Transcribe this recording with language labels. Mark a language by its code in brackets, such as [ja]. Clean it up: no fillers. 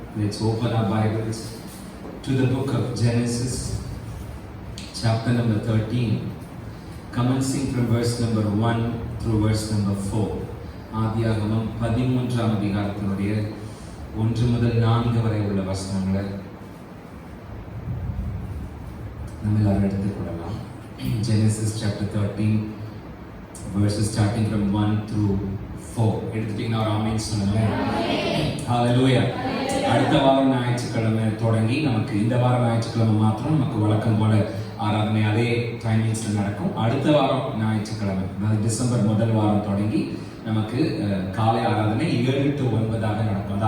[en] Let's open our Bibles to the book of Genesis, chapter number 13, commencing from verse number 1 through verse number 4. [ta] ஆதியாகமம் 13ஆம் அதிகாரத்தினுடைய 1 முதல் 4 வரை உள்ள வசனங்களை நம்ம எல்லாரும் எடுத்துக்கொள்ளலாம். [en] Genesis chapter 13, verses starting from 1 through 4. [ta] எடுத்துட்டீங்கன்னா ஒரு ஆமென் சொல்லுங்க. ஹல்லேலூயா. அடுத்த வாரம் ஞாயிற்றுக்கிழமை தொடங்கி நமக்கு இந்த வாரம் ஞாயிற்றுக்கிழமை மாத்திரம் நமக்கு வழக்கம் போல ஆராதனை அதே டைமிங்ஸ்ல நடக்கும். அடுத்த வாரம் ஞாயிற்றுக்கிழமை, அதாவது டிசம்பர் முதல் வாரம் தொடங்கி நமக்கு காலை ஆராதனை 7 to 9 நடக்கும்.